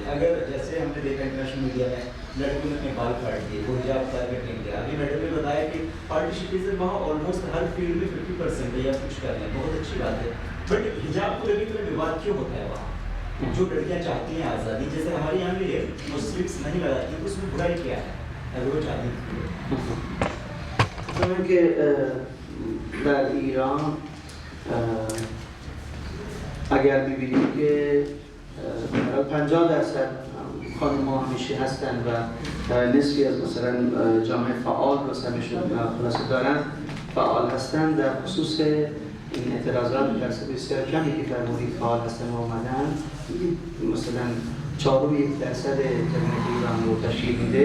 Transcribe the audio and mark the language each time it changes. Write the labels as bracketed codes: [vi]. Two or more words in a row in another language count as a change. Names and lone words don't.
[hi] अगर जैसे हमने देखा [en] international media [hi] में लड़कियों ने अपने बाल काट दिए, वो हिजाब टारगेट नहीं किया। अभी मैडम ने बताया कि पार्टिसिपेशन वहाँ ऑलमोस्ट हर फील्ड में 50% है या कुछ कर रहे हैं, बहुत अच्छी बात है। बट हिजाब को लेकर इतना विवाद क्यों होता है वहाँ? जो लड़कियाँ चाहती हैं आज़ादी, जैसे हमारे यहाँ भी है, मुस्लिम्स नहीं लगाती हैं, तो उसमें बुराई क्या है अगर वो चाहती हैं? [fa] که در ایران اگر ببینیم که 50% خانم‌ها همیشه هستن و نصفی از مثلا جامعه فعال رو سهمشون خلاصه دارن فعال هستن در خصوص این اعتراضات درصد بسیار کمی که فرمودید فعال هستن و اومدن مثلا 4.1% جمعیت ایران رو تشکیل میده.